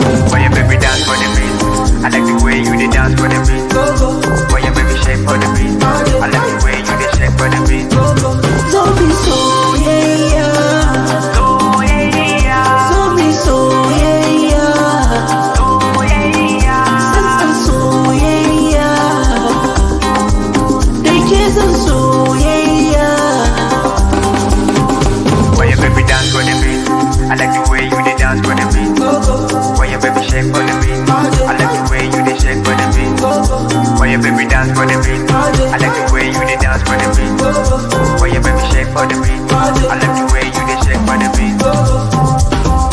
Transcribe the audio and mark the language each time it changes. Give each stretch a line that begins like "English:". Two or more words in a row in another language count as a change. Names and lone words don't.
Nigerian Pidgin: Why your baby dance for the beat? I like the way you dey dance for the beat. Why your baby shake for the beat? I like the way you dey shake for the beat.
Hausa: Zombie soyayya. Soyayya. Zombie soyayya. Soyayya. Sansan soyayya. Da ke zan soyayya.
Nigerian Pidgin: Why your baby dance for the beat? I like the way you dey dance for the beat. Why your baby shake for the beat? I like the way you dey shake for the beat. Why your baby dance for the beat? I like the way you dey dance for the beat. Why your baby shake for the beat? I like the way you dey shake for the beat.